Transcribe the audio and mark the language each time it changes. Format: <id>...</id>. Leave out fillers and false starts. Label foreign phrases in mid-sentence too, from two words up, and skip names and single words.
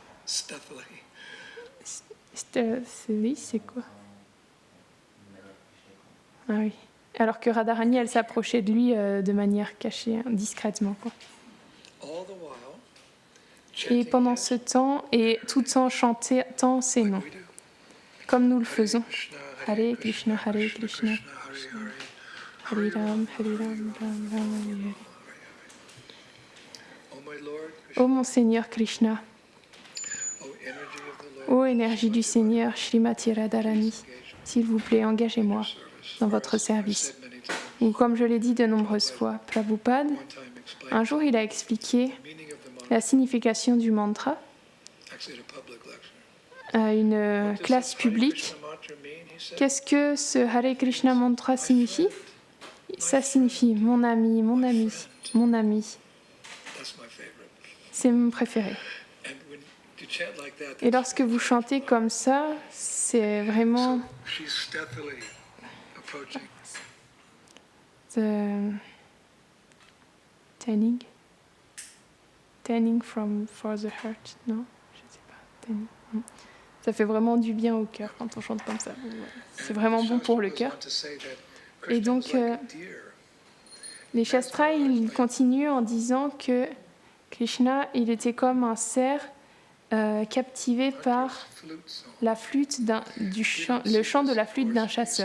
<fr>C'est quoi? Ah oui. Alors que Radharani, elle s'approchait de lui de manière cachée, discrètement, quoi. Et pendant ce temps, et tout en chantant ses noms, comme nous le faisons. Hare Krishna, Hare Krishna, Hare Ram, Hare Ram, Ram Ram, Hare. Ô mon Seigneur Krishna, ô énergie du Seigneur Srimati Radharani, s'il vous plaît, engagez-moi dans votre service. Ou comme je l'ai dit de nombreuses fois, Prabhupada, un jour il a expliqué la signification du mantra à une classe publique. Qu'est-ce que ce Hare Krishna mantra signifie? Ça signifie mon ami, mon ami, mon ami. C'est mon préféré. Et lorsque vous chantez comme ça, c'est vraiment</fr> <en>tanning for the heart,</en> <fr>non? Je sais pas. Tanning. Ça fait vraiment du bien au cœur quand on chante comme ça. C'est vraiment bon pour le cœur. Et donc, les Shastras, ils continuent en disant que Krishna, il était comme un cerf captivé par la flûte le chant de la flûte d'un chasseur.</fr>